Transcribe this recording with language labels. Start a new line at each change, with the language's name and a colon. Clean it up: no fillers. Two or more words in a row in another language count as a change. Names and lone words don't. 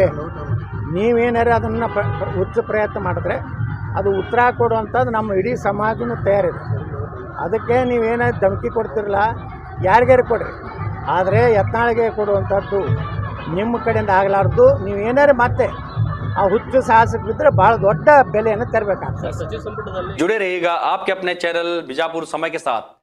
Kannada: ನೀವೇನಾರು ಅದನ್ನು ಉಚ್ಚ ಪ್ರಯತ್ನ ಮಾಡಿದ್ರೆ ಅದು ಉತ್ತರ ಕೊಡುವಂಥದ್ದು ನಮ್ಮ ಇಡೀ ಸಮಾಜನೂ ತಯಾರಿದೆ. ಅದಕ್ಕೆ ನೀವೇನಾದ್ರು ಧಮಕಿ ಕೊಡ್ತಿರಲ್ಲ, ಯಾರಿಗಾರು ಕೊಡ್ರಿ, ಆದರೆ ಯತ್ನಾಳಿಗೆ ಕೊಡುವಂಥದ್ದು ನಿಮ್ಮ ಕಡೆಯಿಂದ ಆಗಲಾರ್ದು. ನೀವೇನಾರು ಮತ್ತೆ ಆ ಹುಚ್ಚು ಸಾಹಸಕ್ಕೆ ಬಿದ್ದರೆ ಭಾಳ ದೊಡ್ಡ ಬೆಲೆಯನ್ನು ತರಬೇಕಾಗ್ತದೆ.
Hindi: जुड़े रहिएगा आपके अपने चैनल बीजापुर समय के साथ।